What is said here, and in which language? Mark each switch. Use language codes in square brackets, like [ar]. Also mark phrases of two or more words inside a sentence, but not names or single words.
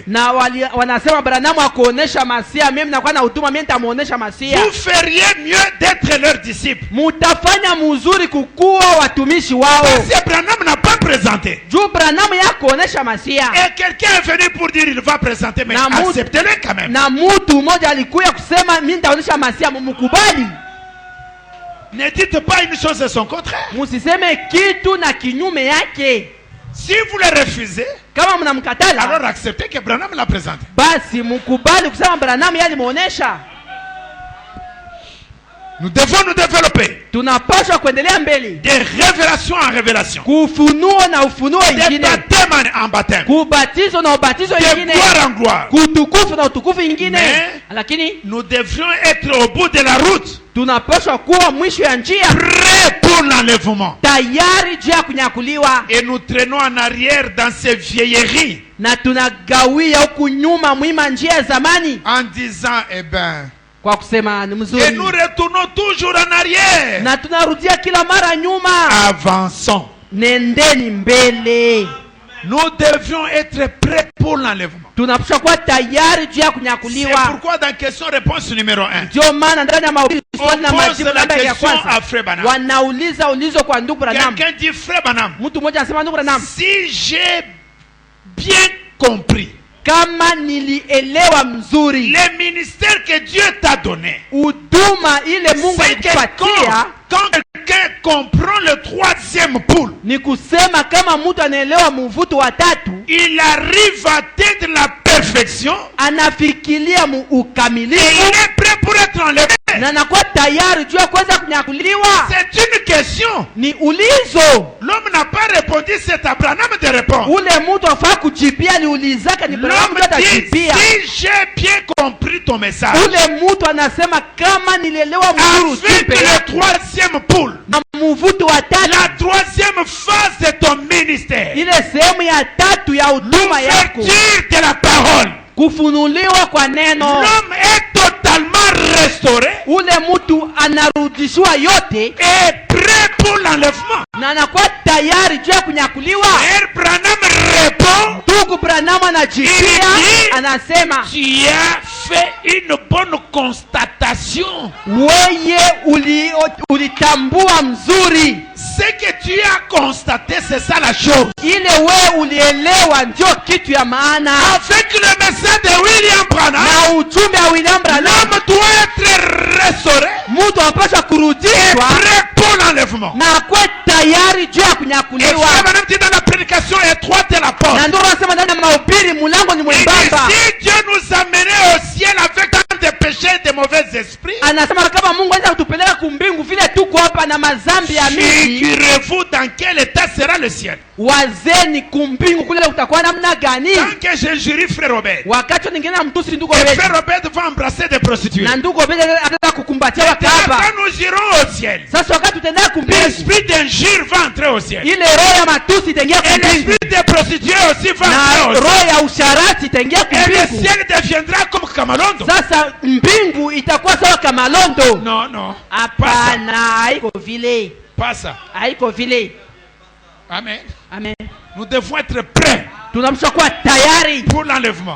[sw] na wanasema Branham akuonesha Masia, mimi nakuwa na huduma, mimi nitamuonesha Masia. [fr] Vous feriez mieux d'être leurs disciples. [sw] Mutafanya mzuri kukuwa watumishi wao. [fr] Parce que Branham n'a pas présenté. [sw] Juu Branham ya kuonesha Masia. [fr] Et quelqu'un est venu pour dire il va présenter, mais acceptez-le quand même. [sw] Na mtu mmoja alikuja kusema mimi nitaonesha Masia, mumkubali. [fr] Ne dites pas une chose et son contraire. [sw] Musiseme kitu na kinyume yake. [fr] Si vous le refusez, [sw] Kama mnamkatala, [fr] alors acceptez que Branham l'a présenté. [sw] basi mkubali kusema Branham yeye alimuonesha. [fr] Nous devons nous développer [sw] Tunapaswa kuendelea mbele. [fr] de révélation en révélation, [sw] Kufunuo na ufunuo [fr] de [sw] ingine. [fr] baptême en baptême, [sw] Kubatizo na ubatizo [fr] de [sw] ingine. [fr] gloire en gloire. [sw] Kutukufu na utukufu ingine. [fr] Mais [sw] Lakini [fr] nous devrions être au bout de la route, [sw] tunapaswa kuwa mwisho ya njia, [fr] prêts pour l'enlèvement. [sw] tayari juu ya kunyakuliwa, [fr] Et nous traînons en arrière dans ces vieilleries [sw] na tunagawia huku nyuma mwima njia ya zamani [fr] en disant, eh ben, [sw] kwa kusema ni [fr] et [sw] mzuri, [fr] nous retournons toujours en arrière. [sw] na tunarudia kila mara nyuma. [fr] Avançons. [sw] Nendeni mbele. [fr] Nous devions être prêts pour l'enlèvement. [sw] Tunapaswa kuwa tayari juu ya [fr] C'est [sw] kunyakuliwa. [fr] pourquoi dans question-réponse numéro 1, [sw] Ndio maana ndani ya mahubiri swali na [fr] on pose [sw] majibu [fr] la [sw] namba ya [fr] question à [sw] kwanza [fr] Frère Branham. [sw] wanauliza ulizo kwa ndugu Branham. [fr] Quelqu'un dit, Frère Branham, [sw] Mtu mmoja anasema, ndugu Branham, [fr] si j'ai bien compris [sw] kama nilielewa mzuri [fr] les ministères que Dieu t'a donnés, [sw] huduma ile Mungu [fr] c'est que [sw] alikupatia, [fr] quand quelqu'un comprend le troisième pôle, [sw] ni kusema kama mtu anaelewa mvuto wa tatu, [fr] il arrive à atteindre la perfection [sw] anafikiria [fr] et [sw] ukamilifu [fr] il est prêt pour être enlevé. [sw] na anakuwa tayari juu ya kuweza kunyakuliwa. [fr] C'est une question. [sw] Ni ulizo [fr] L'homme n'a pas répondu, c'est à Branham de répondre. [sw] ule mtu afaa kujibia, aliulizaka ni Branham [fr] L'homme [sw] ndio [fr] dit, [sw] atajibia. [fr] si j'ai bien compris ton message, [sw] Ule mtu anasema kama nilielewa mzuri [fr] avec [sw] ujumbe [fr] le troisième pôle, [sw] na mvuto wa tatu, [fr] la troisième phase de ton ministère, [sw] ile sehemu ya tatu ya huduma yako, [fr] l'ouverture de la parole, [sw] kufunuliwa kwa neno, [fr] l'homme est totalement restauré [sw] ule mtu anarudishiwa yote [fr] et prêt pour l'enlèvement. [sw] na anakuwa tayari juu ya kunyakuliwa. [fr] Frère Branham répond, [sw] Ndugu Branham anajibia, anasema [fr] tu as fait une bonne constatation. [sw] weye ulitambua mzuri, [fr] Ce que tu as constaté, c'est ça la chose. [sw] ile we ulielewa ndio kitu ya maana. [fr] Avec le message de William Branham, [sw] Na ujumbe wa William Branham, [fr] l'homme doit être restauré [sw] mtu anapaswa [fr] et [sw] kurudishwa [fr] prêt pour l'enlèvement. [sw] na akuwe tayari juu ya [fr] Et [sw] kunyakuliwa. [fr] Frère Branham dit dans la prédication étroite de la porte, [sw] Na ndio anasema ndani ya mahubiri mlango ni [fr] il dit, [sw] mwembamba. [fr] si Dieu nous amenait au ciel avec tant de péchés et de mauvais esprits, [sw] Anasema kama Mungu anaweza kutupeleka kumbingu vile tuko hapa na mazambi ya mingi, [fr] figurez-vous dans quel état sera le ciel. [sw] wazeni kumbingu kule utakuwa namna gani? [fr] Tant que j'injurie Frère Robert, [sw] Wakati nyingine na mtusi ndugu [fr] et [sw] Obedi, [fr] Frère Robert va embrasser des prostituées. [sw] na ndugu Obedi anataka kukumbatia wakapa. [fr] Quand nous irons au ciel, [sw] Sasa wakati tutaenda kumbingu, [fr] l'esprit d'injure va entrer au ciel. [sw] ile roho ya matusi itaingia [fr] Et [sw] kumbingu [fr] l'esprit des prostituées aussi va entrer [sw] na [fr] au ciel. [sw] roho ya usharati itaingia [fr] Et le [sw] kumbingu. [fr] ciel deviendra comme Kamalondo. [sw] Sasa mbingu itakuwa sawa kama Londo. [fr] Non, non. [sw] Hapana, haiko vile, [fr] Pas ça. [sw] haiko vile. [fr] Amen. [sw] Amen. [fr] Nous devons être prêts [sw] Tunamsha kuwa tayari [fr] pour l'enlèvement.